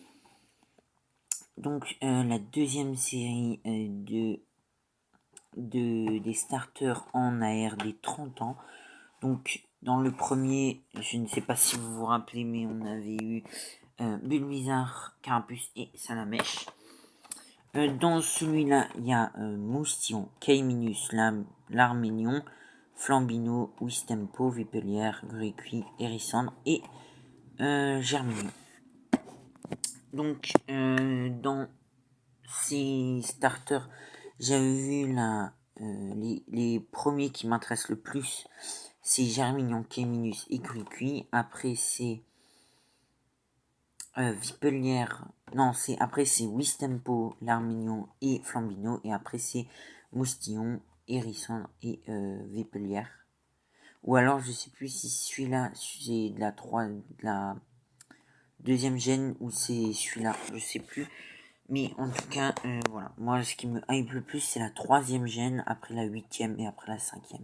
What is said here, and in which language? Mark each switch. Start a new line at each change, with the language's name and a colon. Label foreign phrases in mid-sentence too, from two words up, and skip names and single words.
French: Donc la deuxième série des starters en AR des 30 ans. Donc dans le premier, je ne sais pas si vous vous rappelez, mais on avait eu Bulbizarre, Carapuce et Salamèche. Dans celui-là, il y a Moustillon, Caiminus, l'Arménion, Flambino, Wistempo, Vipelière, Grécuit, Hérissandre et Germignon. Donc, dans ces starters, j'avais vu les premiers qui m'intéressent le plus. C'est Germignon, Caiminus et Grécuit. Après, c'est Vipelière. Non, après c'est Wistempo, l'Arménion et Flambino. Et après c'est Moustillon, Hérissandre et Vipelière. Ou alors je sais plus si celui-là c'est de la deuxième gêne ou c'est celui-là, je sais plus. Mais en tout cas, voilà. Moi ce qui me hype le plus c'est la troisième gêne, après la huitième et après la cinquième.